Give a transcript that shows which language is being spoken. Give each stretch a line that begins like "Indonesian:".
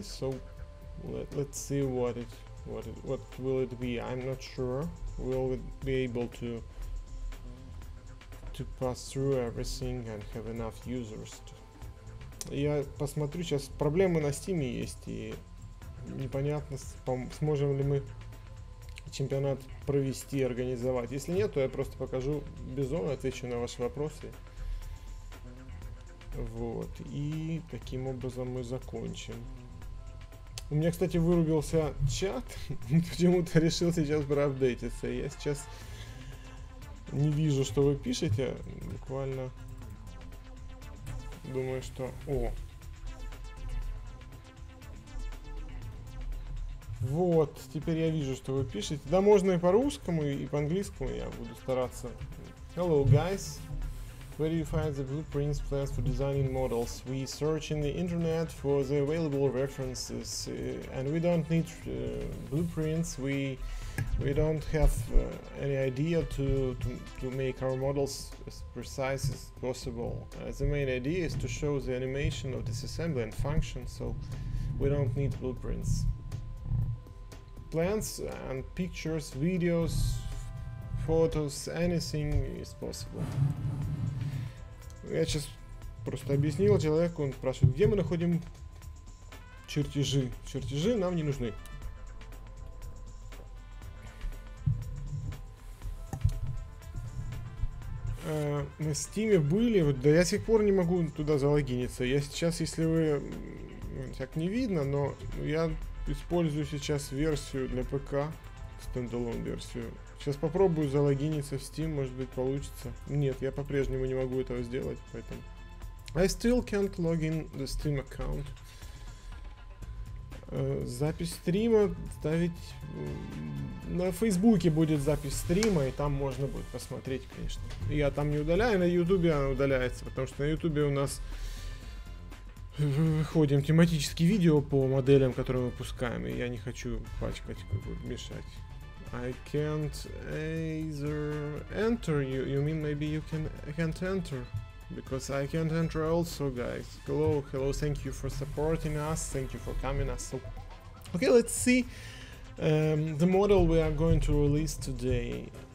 English: So let's see what will it be. I'm not sure. Will it be able to pass through everything and have enough users?
Russian: Я посмотрю сейчас. Проблемы на Steam есть, и непонятно, сможем ли мы чемпионат провести, организовать. Если нет, то я просто покажу Бизон, отвечу на ваши вопросы. Вот. И таким образом мы закончим. У меня, кстати, вырубился чат. Почему-то решил сейчас проапдейтиться. Я сейчас не вижу, что вы пишете. Буквально думаю, что... О! Вот, теперь я вижу, что вы пишете. Да, можно и по-русскому, и по-английскому. Я буду стараться.
English: Hello, guys. Where do you find the blueprints, plans for designing models? We search in the internet for the available references, and we don't need blueprints. We don't have any idea to make our models as precise as possible. The main idea is to show the animation of disassembly and function, so we don't need blueprints. Plans and pictures, videos, photos, anything is possible.
Russian: Я сейчас просто объяснил человеку, он спрашивает, где мы находим чертежи. Чертежи нам не нужны. На Steam были, вот, да я с сих пор не могу туда залогиниться. Я сейчас, если вы так не видно, но я использую сейчас версию для ПК, стендалон версию. Сейчас попробую залогиниться в Steam, может быть получится. Нет, я по-прежнему не могу этого сделать, поэтому...
English: I still can't log in the Steam account.
Russian: Запись стрима ставить... На Фейсбуке будет запись стрима, и там можно будет посмотреть, конечно. Я там не удаляю, на Ютубе она удаляется, потому что на Ютубе у нас выходим тематические видео по моделям, которые мы выпускаем, и я не хочу пачкать, мешать.
English: I can't either enter. You mean maybe you can't enter? Because I can't enter also, guys. Hello, thank you for supporting us, thank you for coming us. So, okay, let's see the model we are going to release today.